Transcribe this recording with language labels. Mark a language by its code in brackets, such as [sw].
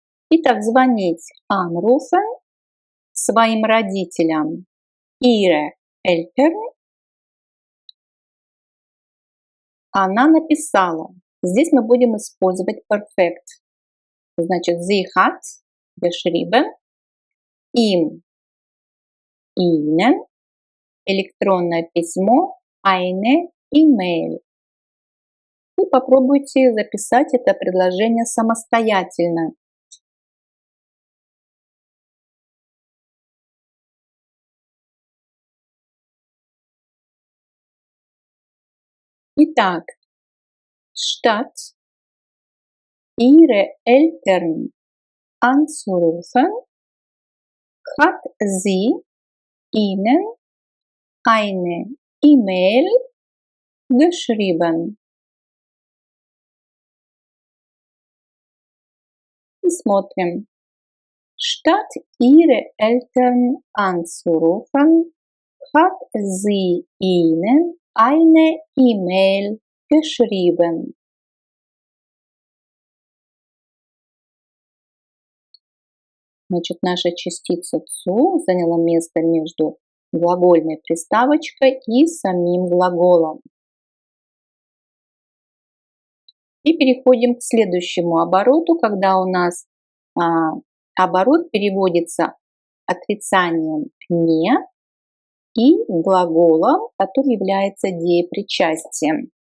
[ru] Итак, звонить anrufen своим родителям [de] ihre Eltern. [ru] Она написала. Здесь мы будем использовать perfect. Значит, [de] sie hat geschrieben, [ru] им, ihnen, электронное письмо, [de] eine E-Mail. [ru] И попробуйте записать это предложение самостоятельно. Итак, [de] statt ihre Eltern anzurufen, hat sie ihnen eine E-Mail geschrieben. [ru] И смотрим. [de] Statt ihre Eltern anzurufen, hat sie ihnen eine E-Mail geschrieben. [ru] Значит, наша частица zu заняла место между глагольной приставочкой и самим глаголом. И переходим к следующему обороту, когда у нас оборот переводится отрицанием «не» и глаголом, который является деепричастием.